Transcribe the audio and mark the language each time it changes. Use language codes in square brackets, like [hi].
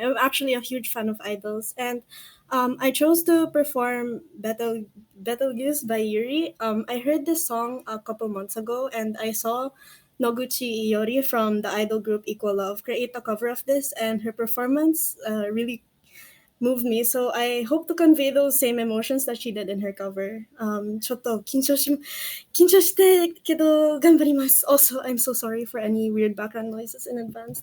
[en] I'm actually a huge fan of idols, and I chose to perform Betelgeuse by Yuri. I heard this song a couple months ago, and I saw Noguchi Iori from the idol group Equal Love create a cover of this, and her performance really moved me. So I hope to convey those same emotions that she did in her cover. [ja] ちょっと緊張してけど頑張ります. [en] Also, I'm so sorry for any weird background noises in advance.